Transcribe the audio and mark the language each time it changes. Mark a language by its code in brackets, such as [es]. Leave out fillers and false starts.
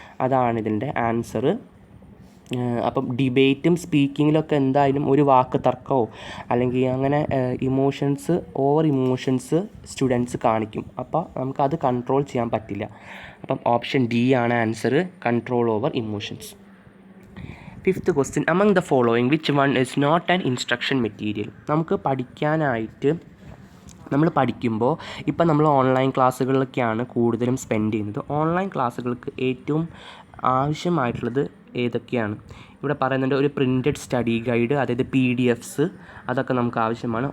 [ml] അതാണ് ഇതിൻ്റെ ആൻസർ. അപ്പം ഡിബേറ്റും സ്പീക്കിങ്ങിലൊക്കെ എന്തായാലും ഒരു വാക്ക് തർക്കമോ അല്ലെങ്കിൽ അങ്ങനെ ഓവർ ഇമോഷൻസ് സ്റ്റുഡൻസ് കാണിക്കും. അപ്പോൾ നമുക്കത് കൺട്രോൾ ചെയ്യാൻ പറ്റില്ല. അപ്പം ഓപ്ഷൻ ഡി ആണ് answer, control over emotions. [en] Fifth question, among the following which one is not an instruction material? [ml] നമുക്ക് പഠിക്കാനായിട്ട് നമ്മൾ പഠിക്കുമ്പോൾ ഇപ്പം നമ്മൾ ഓൺലൈൻ ക്ലാസ്സുകളിലൊക്കെയാണ് കൂടുതലും സ്പെൻഡ് ചെയ്യുന്നത്. ഓൺലൈൻ ക്ലാസ്സുകൾക്ക് ഏറ്റവും ആവശ്യമായിട്ടുള്ളത് ഏതൊക്കെയാണ്? ഇവിടെ പറയുന്നുണ്ട് ഒരു പ്രിൻറ്റഡ് സ്റ്റഡി ഗൈഡ്, അതായത് PDFs, അതൊക്കെ നമുക്ക് ആവശ്യമാണ്.